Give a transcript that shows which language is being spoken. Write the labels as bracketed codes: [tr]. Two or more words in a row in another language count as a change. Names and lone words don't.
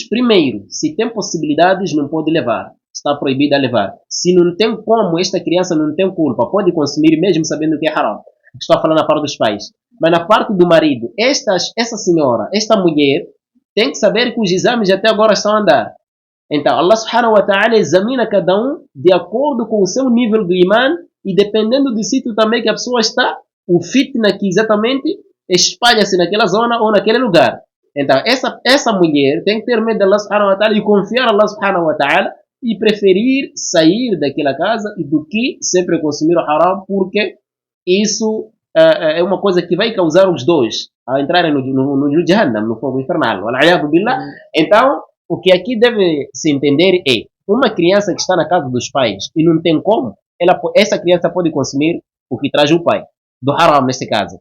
[pt] Primeiro, se tem possibilidades, não pode levar. Está proibida a levar. Se não tem como, esta criança não tem culpa, pode consumir mesmo sabendo que é haram. Estou falando na parte dos pais. Mas na parte do marido, essa senhora, esta mulher, tem que saber que os exames até agora estão a andar. Então, [ar] الله سبحانه وتعالى [pt] examina cada um de acordo com o seu nível do iman e dependendo do sítio também que a pessoa está, o fitna que exatamente espalha-se naquela zona ou naquele lugar. Então, essa mulher tem que ter medo de [ar] الله سبحانه وتعالى [pt] e confiar a [ar] الله سبحانه وتعالى [pt] e preferir sair daquela casa do que sempre consumir o haram, porque isso é uma coisa que vai causar os dois a entrarem no Jahannam, no fogo infernal. Então, o que aqui deve se entender é uma criança que está na casa dos pais e não tem como, essa criança pode consumir o que traz o pai, do haram neste caso.